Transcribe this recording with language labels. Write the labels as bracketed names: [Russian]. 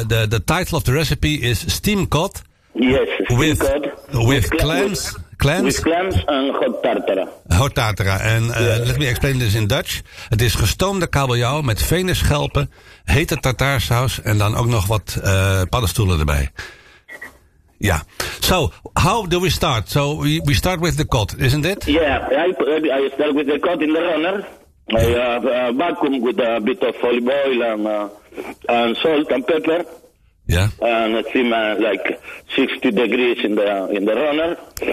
[English] The title of the recipe is steam cod. Yes, steam cod. With clams. With clams and hot tartara. Hot tartara. And let me explain this in Dutch. [Dutch] Het is gestoomde kabeljauw met venusschelpen, hete tartaarsaus en dan ook nog wat paddenstoelen erbij. [English] Yeah. So, how do we start? So, we start with the cod, isn't it? Yeah, I start with the cod in the runner. Yeah. I vacuum with a bit of olive oil and salt and pepper. Yeah. And steam like 60 degrees in the runner.